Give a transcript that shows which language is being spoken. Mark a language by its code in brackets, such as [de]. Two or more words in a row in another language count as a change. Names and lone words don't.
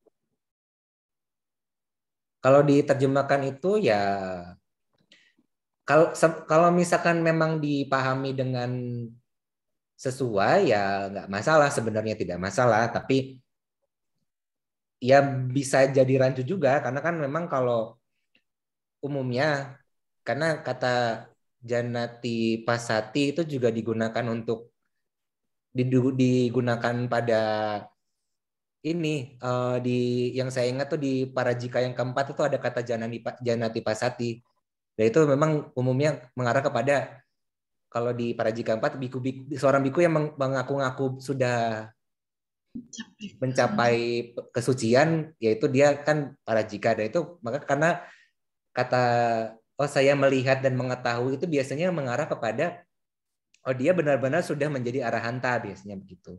[id] Kalau diterjemahkan itu ya kalau misalkan memang dipahami dengan sesuai ya nggak masalah, sebenarnya tidak masalah, tapi ya bisa jadi rancu juga karena kan memang kalau umumnya karena kata [pi] janati pasati [id] itu juga digunakan digunakan pada ini yang saya ingat tuh di Parajika yang keempat itu ada kata [pi] janati pasati. [id] Dan itu memang umumnya mengarah kepada kalau di Parajika keempat seorang biku yang mengaku-ngaku sudah mencapai kesucian, yaitu dia kan Parajika. Dan itu maka karena kata saya melihat dan mengetahui itu biasanya mengarah kepada oh dia benar-benar sudah menjadi arahanta, biasanya begitu.